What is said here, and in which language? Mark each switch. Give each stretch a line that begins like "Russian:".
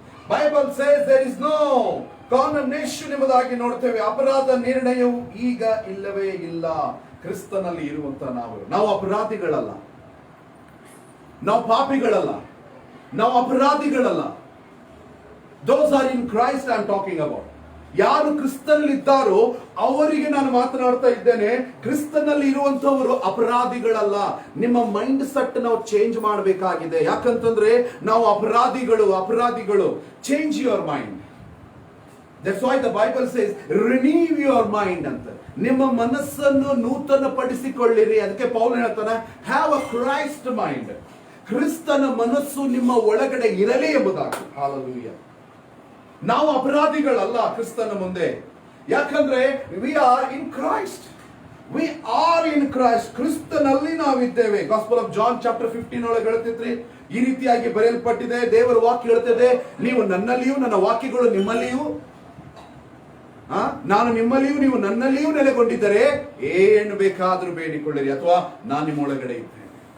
English: Bible says there is no condemnation
Kannada: ಎಂಬುದಾಗಿ ನೋಡ್ತೇವೆ. ಅಪರಾಧ ನಿರ್ಣಯವು ಈಗ ಇಲ್ಲವೇ ಇಲ್ಲ. ಕ್ರಿಸ್ತನಲ್ಲಿ ಇರುವಂತ ನಾವು ಅಪರಾಧಿಗಳಲ್ಲ, ನಾವು ಪಾಪಿಗಳಲ್ಲ, ನಾವು ಅಪರಾಧಿಗಳಲ್ಲ.
English: Those are in Christ I am talking about.
Kannada: ಯಾರು ಕ್ರಿಸ್ತನಲ್ಲಿದ್ದಾರೋ ಅವರಿಗೆ ನಾನು ಮಾತನಾಡ್ತಾ ಇದ್ದೇನೆ. ಕ್ರಿಸ್ತನಲ್ಲಿ ಇರುವಂತವರು ಅಪರಾಧಿಗಳಲ್ಲ. ನಿಮ್ಮ ಮೈಂಡ್ ಸೆಟ್ ನಾವು ಚೇಂಜ್ ಮಾಡಬೇಕಾಗಿದೆ. ಯಾಕಂತಂದ್ರೆ ನಾವು ಅಪರಾಧಿಗಳು.
English: Change your mind. That's why the Bible says renew your mind ಅಂತ.
Kannada: ನಿಮ್ಮ ಮನಸ್ಸನ್ನು ನೂತನ ಪಡಿಸಿಕೊಳ್ಳಿರಿ. ಅದಕ್ಕೆ ಪೌಲ್ ಹೇಳ್ತಾನೆ
English: have a Christ mind.
Kannada: ಕ್ರಿಸ್ತನ ಮನಸ್ಸು ನಿಮ್ಮ ಒಳಗಡೆ ಇರಲಿ ಎಂಬುದಾಗಿ. ಹಾಲೆಲೂಯಾ. ನಾವು ಅಪರಾಧಿಗಳಲ್ಲ ಕ್ರಿಸ್ತನ ಮುಂದೆ.
English: ಯಾಕಂದ್ರೆ we are in Christ. We are in Christ.
Kannada: ಕ್ರಿಸ್ತನಲ್ಲಿ ನಾವಿದ್ದೇವೆ. Gospel of John chapter 15 ಒಳಗೆ ಹೇಳ್ತಿದ್ರಿ, ಈ ರೀತಿಯಾಗಿ ಬರೆಯಲ್ಪಟ್ಟಿದೆ. ದೇವರ ವಾಕ್ಯ ಹೇಳ್ತಿದೆ, ನೀವು ನನ್ನಲ್ಲಿಯೂ ನನ್ನ ವಾಕ್ಯಗಳು ನಿಮ್ಮಲ್ಲಿಯೂ, ನಾನು ನಿಮ್ಮಲ್ಲಿಯೂ ನೀವು ನನ್ನಲ್ಲಿಯೂ ನೆಲೆಗೊಂಡಿದ್ದರೆ ಏನು ಬೇಕಾದರೂ ಬೇಡಿಕೊಳ್ಳಿರಿ, ಅಥವಾ ನಾನು ನಿಮ್ಮೊಳಗಡೆ ಇದ್ದೇನೆ.